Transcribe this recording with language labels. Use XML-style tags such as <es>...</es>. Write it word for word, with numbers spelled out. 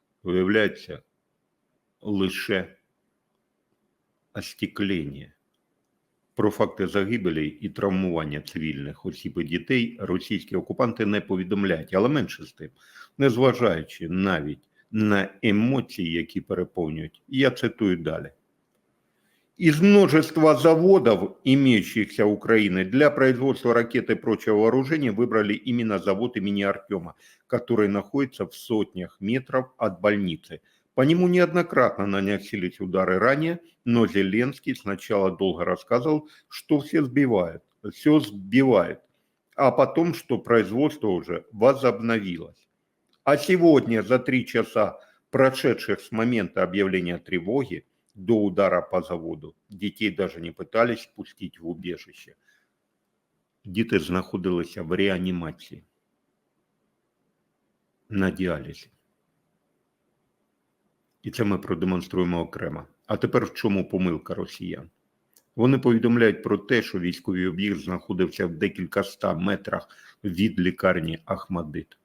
<uk>Виявляється, лише остеклення. Про факти загибелі і травмування цивільних осіб і дітей російські окупанти не повідомляють. Але менше з тим, незважаючи навіть на емоції, які переповнюють, я цитую далі.</uk> <ru>Из множества заводов, имеющихся в Украине, для производства ракет и прочего вооружения выбрали именно завод имени Артема, который находится в сотнях метров от больницы. По нему неоднократно наносились удары ранее, но Зеленский сначала долго рассказывал, что все сбивают, все сбивает, а потом, что производство уже возобновилось. А сегодня за три часа, прошедших с момента объявления тревоги, до удара по заводу. Детей даже не пытались пустить в убежище.</ru> <uk>Діти знаходилися в реанімації, на діалізі. І це ми продемонструємо окремо. А тепер в чому помилка росіян? Вони повідомляють про те, що військовий об'єкт знаходився в декількаста метрах від лікарні Охмадит.</uk>